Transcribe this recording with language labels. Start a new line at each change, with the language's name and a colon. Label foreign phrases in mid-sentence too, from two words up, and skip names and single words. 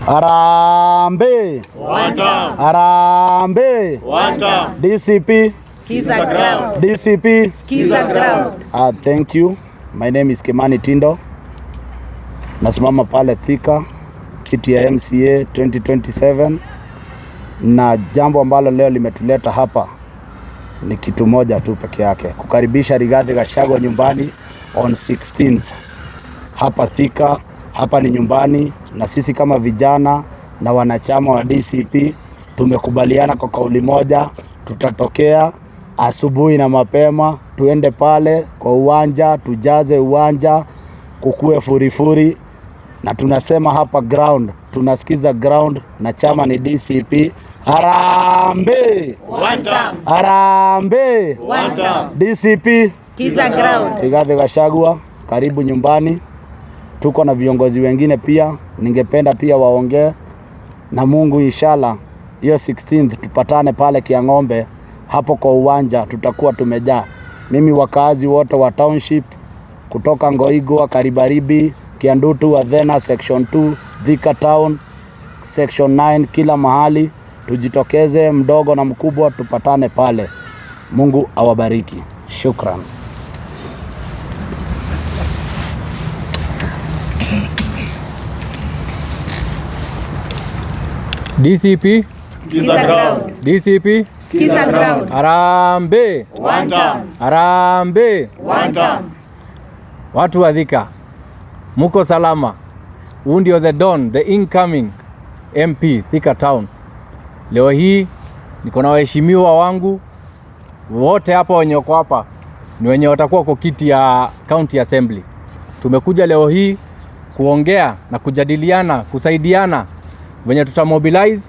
Swahili: Harambee!
English: One term!
Swahili: Harambee!
English: One term!
Swahili: DCP! Skiza ground! DCP! Skiza ground!
English: Thank you. My name is Kimani Tindo.
Swahili: Nasimama pale Thika, kiti ya MCA 2027. Na jambo ambalo leo limetuleta hapa ni kitu moja tu peke yake. Kukaribisha Rigathi Gachagua nyumbani on 16th. Hapa Thika, hapa ni nyumbani, na sisi kama vijana na wanachama wa DCP tumekubaliana kwa kauli moja, tutatokea asubuhi na mapema, tuende pale kwa uwanja, tujaze uwanja, kukue furifuri, na tunasema hapa ground, tunasikiza ground, na chama ni DCP. Harambee!
English: One term!
Swahili: Harambee!
English: One term!
Swahili: DCP! Skiza ground! Rigathi Gachagua, karibu nyumbani. Tuko na viongozi wengine pia, ningependa pia waongee na Mungu. Inshallah hiyo 16th tupatane pale Kiang'ombe, hapo kwa uwanja tutakuwa tumejaa. Mimi wakazi wote wa township kutoka Ngoigwa, Karibaribi, Kiandutu, Athena section 2, Thika town section 9, kila mahali tujitokeze, mdogo na mkubwa, tupatane pale. Mungu awabariki. Shukran. DCP Skiza ground! DCP Skiza ground! Harambee!
English: One term!
Swahili: Harambee!
English: One term!
Swahili: Watu wa Thika, muko salama? Huu ndio
English: the Don, the incoming MP
Swahili: Thika Town. Leo hii niko na waheshimiwa wangu wote hapa, wenye wako hapa ni wenye watakuwa kwa kiti ya County Assembly. Tumekuja leo hii kuongea na kujadiliana, kusaidiana venye tutamobilize.